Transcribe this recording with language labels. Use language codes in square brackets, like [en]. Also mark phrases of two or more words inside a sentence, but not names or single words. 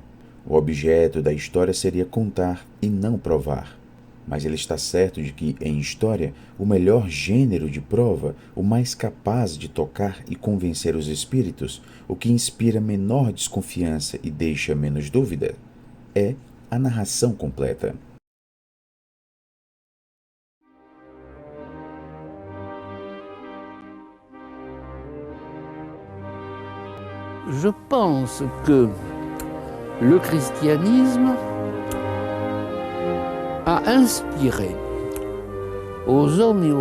[pt] O objeto da história seria contar e não provar. Mas ele está certo de que, em história, o melhor gênero de prova, o mais capaz de tocar e convencer os espíritos, o que inspira menor desconfiança e deixa menos dúvida, é a narração completa. [fr] Je pense que le christianisme a inspiré aux hommes et aux